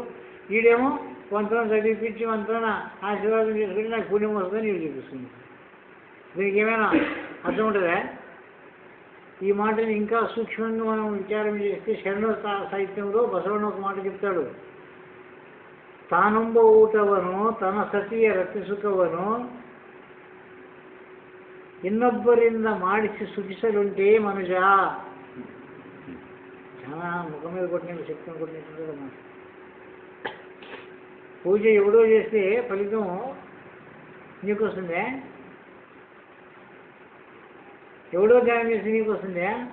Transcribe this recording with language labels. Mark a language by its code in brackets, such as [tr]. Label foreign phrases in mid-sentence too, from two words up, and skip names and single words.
[te] వీడేమో వంతన చదివిపించి వంతన ఆశీర్వాదం చేసుకుంటే నాకు పుణ్యం వస్తుందని వీడు చూపిస్తుంది. దీనికి ఏమైనా అర్థం ఉంటుందా? ఈ మాటని ఇంకా సూక్ష్మంగా మనం విచారం చేస్తే శరణ సాహిత్యంలో బసవಣ್ಣ ఒక మాట చెప్తాడు. [kn] తానుంబ ಊಟವನು ತನ್ನ ಸತಿಯ ರಕ್ಷಿಸುಕವನು ಇನ್ನೊಬ್ಬರಿಂದ ಮಾಡಿಸಿ ಸುಖಿಸಲುಂಟೆ ಮನುಜ. [te] చాలా ముఖం మీద కొట్టినట్టు చెప్తాను కొట్టినట్టు అన్నమాట. పూజ ఎవడో చేస్తే ఫలితం నీకు వస్తుందే? ఎవడో ధ్యానం చేస్తే నీకు వస్తుందే?